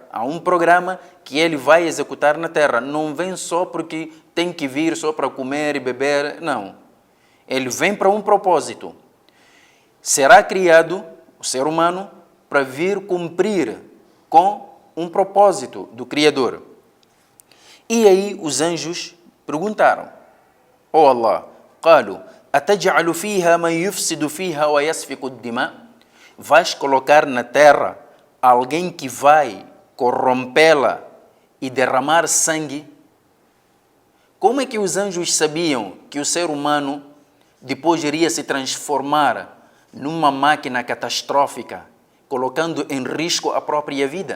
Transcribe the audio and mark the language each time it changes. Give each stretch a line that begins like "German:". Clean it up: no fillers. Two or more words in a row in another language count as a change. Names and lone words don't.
Portuguese: Há um programa que ele vai executar na terra. Não vem só porque tem que vir só para comer e beber, não. Ele vem para um propósito. Será criado o ser humano para vir cumprir com um propósito do Criador. E aí os anjos perguntaram:
Arabic: Oh Allah, قالوا أتجعل فيها من يفسد فيها ويسفك الدماء?
Portuguese: Vais colocar na terra alguém que vai corrompê-la e derramar sangue? Como é que os anjos sabiam que o ser humano depois iria se transformar numa máquina catastrófica, colocando em risco a própria vida?